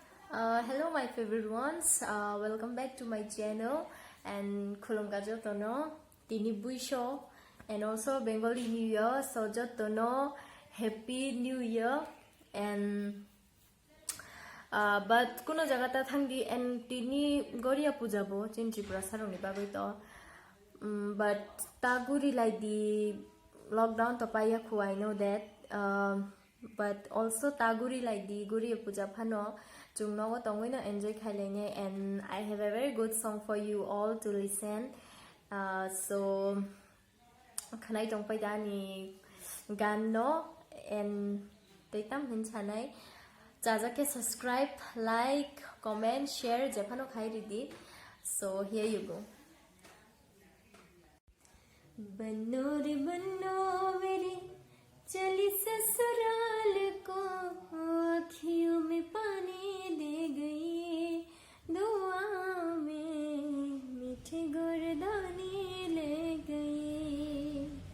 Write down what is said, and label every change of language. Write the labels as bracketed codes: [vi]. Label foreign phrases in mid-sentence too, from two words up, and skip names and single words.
[en] Hello, my favorite ones. Welcome back to my channel and [trp] khulum ka jotono tini buisho [en] and also Bengali New Year. So jotono Happy New Year and but [trp] kuno jagata thangi [en] and [trp] tini Goria pujabo chin Tripura saroni bagoi to [en] but taguri like the lockdown [trp] to paya khu [en] I know that but also taguri like the Goria puja [trp] phano chung no tongwina [en] enjoy khailene and I have a very good song for you all to listen. [trp] So khanai tong pai dani gan no and deitam hin chanai jaja ke [en] subscribe, like, comment, share [trp] japhano khai ridi. [en] So here you go. [hi] बन्नो रे बन्नो मेरी चली ससुराल को आँखियों में पानी दे गई दुआ में मीठे गुरदानी ले गई